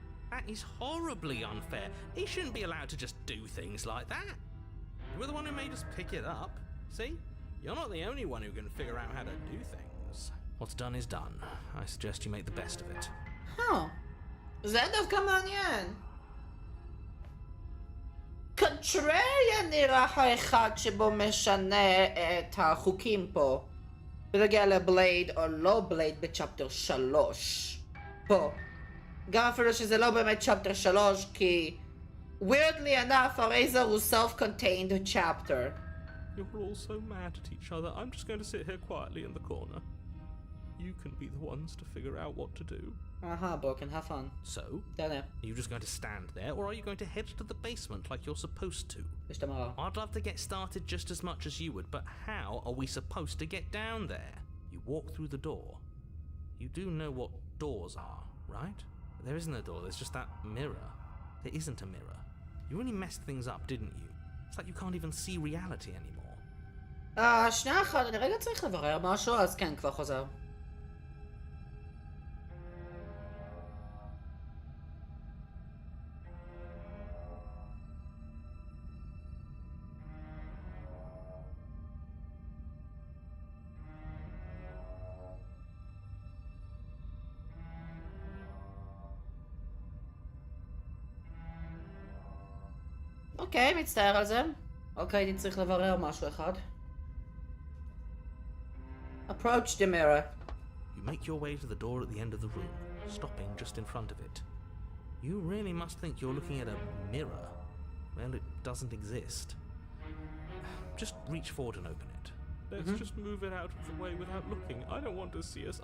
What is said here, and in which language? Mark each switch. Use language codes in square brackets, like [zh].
[en] That is horribly unfair. He shouldn't be allowed to just do things like that. You were the one who made us pick it up. See? You're not the only one who can figure out how to do things. What's done is done. I suggest you make the best of it. [he] Huh. זה דווקא מעניין. קונטרריה נראה האחד שבו משנה את החוקים פה. בנוגע לבלייד או לא בלייד בצ'פטר 3. פה. גם אפילו שזה לא באמת צ'פטר 3 כי... [en] weirdly enough, Eraser הוא self-contained chapter. You're all so mad at each other. I'm just going to sit here quietly in the corner. You can be the ones to figure out what to do. broken, have fun. So, Don't know. are you just going to stand there, or are you going to head to the basement like you're supposed to? اشتمرا. I'd love to get started just as much as you would, but how are we supposed to get down there? You walk through the door. You do know what doors are, right? There isn't a door, there's just that mirror. There isn't a mirror. You really messed things up, didn't you? It's like you can't even see reality anymore. [he] שנייה אחת, אני רגע צריך לברר משהו, אז כן, כבר חוזר. אוקיי, מצטער על זה. אוקיי, אני צריך לברר משהו אחד. [en] Approach the mirror. You make your way to the door at the end of the room, stopping just in front of it. You really must think you're looking at a mirror. Well, it doesn't exist. Just reach forward and open it. Let's just move it out of the way without looking. I don't want to see us.